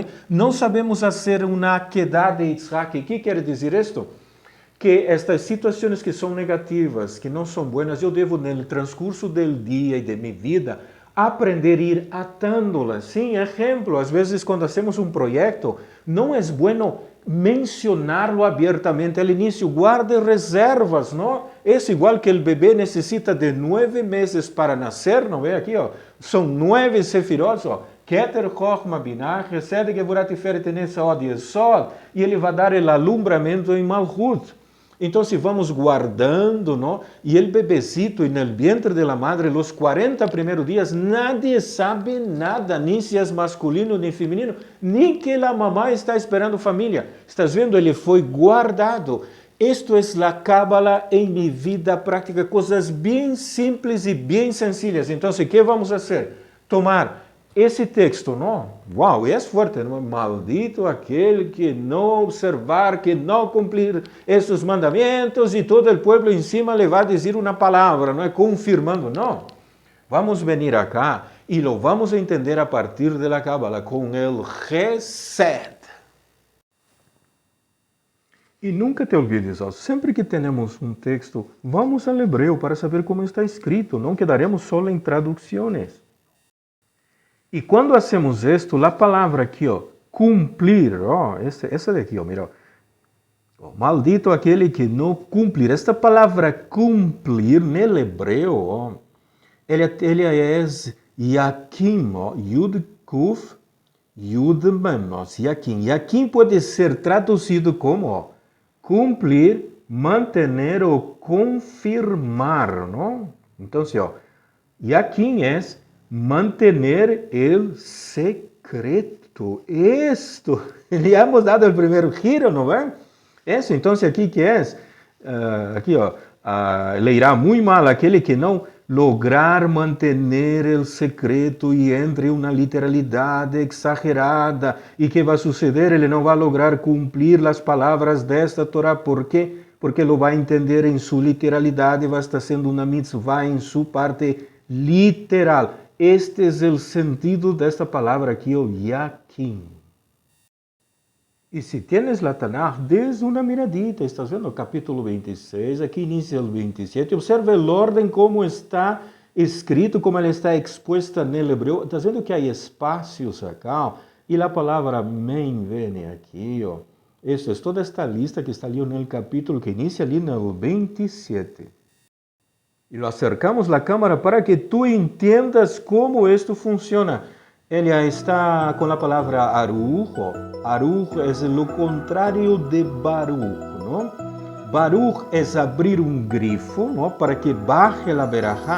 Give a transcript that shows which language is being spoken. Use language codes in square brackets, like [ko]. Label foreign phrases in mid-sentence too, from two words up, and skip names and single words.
[pt] Não sabemos fazer uma akedah de Yitzhak. O que quer dizer isto? Que estas situações que são negativas, que não são boas, eu devo, no transcurso do dia e de minha vida, aprender a ir atándolas. Sim, ejemplo, às vezes quando hacemos um projeto, não é [es] bueno mencionarlo [pt] abertamente [es] al inicio, [pt] guarde reservas, ¿no? [es] Es igual que el bebé necesita de 9 meses para nacer, ¿no ve aquí? Son 9 sefirot, Keter, Chochma, Binah, Chesed, Gevurat, Tiferet, Netzah, Yesod, [pt] e ele vai dar o alumbramento em Malhut. Então, se vamos guardando, ¿no? [es] E el bebecito en el vientre de la madre, los [pt] 40 primeiros dias, [es] nadie sabe nada, [pt] nem se é masculino nem feminino, nem que a mamá está esperando família. Estás vendo? Ele foi guardado. Isto é a Cábala em minha vida prática, coisas bem simples e bem sencillas. Então, o que vamos fazer? Tomar esse texto, não? Uau, é forte, não? Maldito aquele que não observar, que não cumprir esses mandamentos e todo o povo em cima lhe vai dizer uma palavra, não é? Confirmando, não. [es] Vamos venir acá e lo vamos entender a partir de la Cábala com el Chesed. E nunca te olvides, [pt] sempre que temos um texto, vamos ao hebreu para saber como está escrito, não quedaremos só em traduções. E quando hacemos isto, a palavra aqui, cumprir, essa daqui, mira, maldito aquele que não cumprir. Esta palavra cumprir, no hebreu, ele é yakim, yud kuf, yud mem, yakim. Yakim pode ser traduzido como cumprir, manter ou confirmar, não? [es] Então, yakim é mantener el secreto. Esto, le hemos dado el primer giro, ¿no ven? Eso, entonces aquí que es, le irá muy mal [pt] aquele que não [es] lograr mantener el secreto [pt] e entre uma literalidade exagerada. E que vai suceder? Ele não vai lograr cumprir as palavras desta Torá. ¿Por quê? Porque lo vai entender em sua literalidade, vai estar sendo uma mitzvah em sua parte literal. Este é o sentido desta palavra aqui, o yakim. E se [es] tienes la [pt] Tanakh, des uma miradita, estás vendo o capítulo 26, aqui inicia o 27, observa o ordem como está escrito, como ela está exposta no hebreu, estás vendo que há espaços acá, e a palavra men vem aqui, Isso é toda esta lista que está ali no capítulo, que inicia ali no 27. E [es] lo acercamos [pt] a câmera para que tu entendas como isto funciona. Ele está com a palavra aruch. Aruch é o contrário de baruch, não? Baruch é abrir um grifo, não? [es] Para que baje a berajá.